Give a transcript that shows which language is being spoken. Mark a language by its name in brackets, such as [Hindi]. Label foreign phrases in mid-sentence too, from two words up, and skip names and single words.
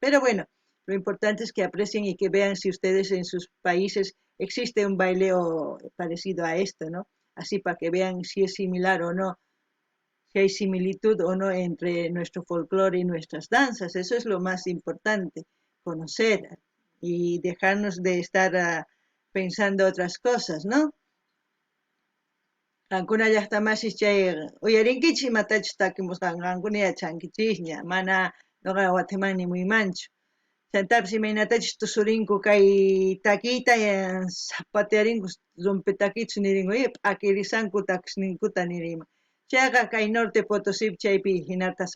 [Spanish] Pero bueno, lo importante es que aprecien y que vean si ustedes en sus países existe un baileo parecido a esto, ¿no? Así para que vean si es similar o no, si hay similitud o no entre nuestro folclore y nuestras danzas. Eso es lo más importante, conocer y dejarnos de estar pensando otras cosas, ¿no? [Quechua] Qankuna llaqtamashis chay uyarinkichis imatachus takimusqan qankuna yachankichikña mana nuqa Guatemalmi muymanchu chantapis imaynatachus tusurinku kay takiyta zapatearinku rompetakichus nirinku p'akirisanku takisninkuta nirima chayqa kay Norte Potosí chaypi hinata